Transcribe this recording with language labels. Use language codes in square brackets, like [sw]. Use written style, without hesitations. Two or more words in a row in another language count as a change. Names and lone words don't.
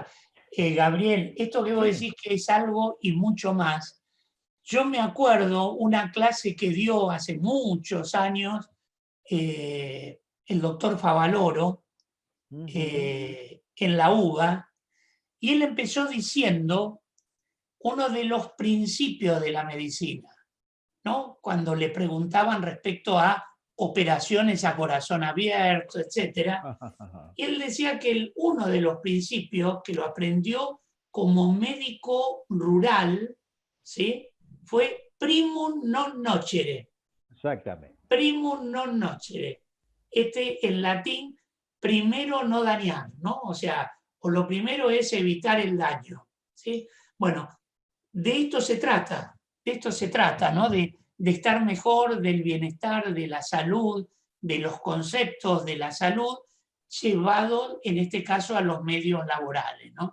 [es] Gabriel, esto que vos decís que es algo y mucho más, yo me acuerdo una clase que dio hace muchos años el doctor Favaloro en la UBA, y él empezó diciendo uno de los principios de la medicina, ¿no? Cuando le preguntaban respecto a operaciones a corazón abierto, etc. Y él decía que uno de los principios que lo aprendió como médico rural, ¿sí?, fue [la] primum non nocere. [es] Exactamente. [la] Primum non nocere. [es] En latín, primero no dañar, ¿no? O sea, o lo primero es evitar el daño, ¿sí? Bueno, de esto se trata, ¿no? De estar mejor, del bienestar, de la salud, de los conceptos de la salud, llevado en este caso a los medios laborales, ¿no?